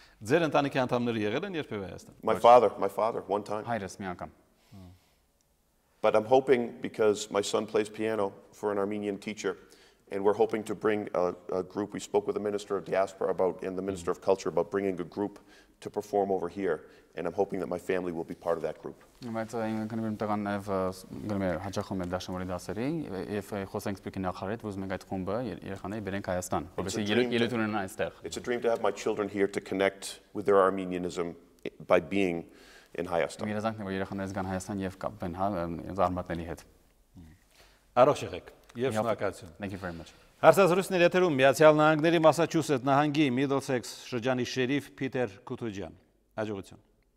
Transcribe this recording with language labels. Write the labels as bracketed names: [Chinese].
[Armenian] Ձեր ընտանիքի անդամները եղել են երբևէ Հայաստան։ [English] My father, one time. [Armenian] Հայրս մի անգամ։ [English] But I'm hoping, because my son plays piano for an Armenian teacher, and we're hoping to bring a group. We spoke with the Minister of Diaspora and the Minister of Culture about bringing a group to perform over here, and I'm hoping that my family will be part of that group. [Armenian] Բայց ինքնուրույն տղան նաև գնում է հաճախում է դաշնամուրի դասերի եւ խոսենք սպիկի նախարարի հետ, որ ուզում ենք այդ խումբը երեխաների բերենք Հայաստան, որովհետեւ ելույթ ունենան այստեղ։ [English] It's a dream to have my children here to connect with their Armenianism by being in Hayastan. [Armenian] Երազանքն է, որ երեխաներից գան Հայաստան եւ կապվեն զարմատների հետ։ Առողջ եղեք եւ շնորհակալություն։ [English] Thank you very much. [Armenian] Հարցազրույցներ եթերում Միացյալ Նահանգների Մասաչուսեթ նահանգի Միդլսեքս շրջանի շերիֆ Փիթեր Կուտուջյան։ Հաջողություն։